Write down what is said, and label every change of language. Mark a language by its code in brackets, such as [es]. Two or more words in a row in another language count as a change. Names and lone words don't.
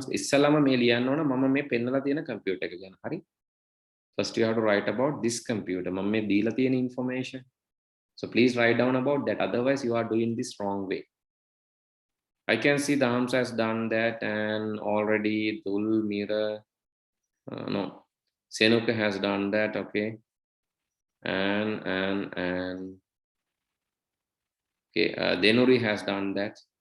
[si] ඉස්සලම මේ ලියන්න ඕන මම මේ පෙන්නලා තියෙන computer එක ගැන. හරි? [en] First you have to write about this computer. [si] මම මේ දීලා තියෙන information. [en] So please write down about that. Otherwise you are doing this wrong way. I can see the Hams has done that, and already Dul Mira, no, Senuka has done that. Okay, and okay, Denuri has done that.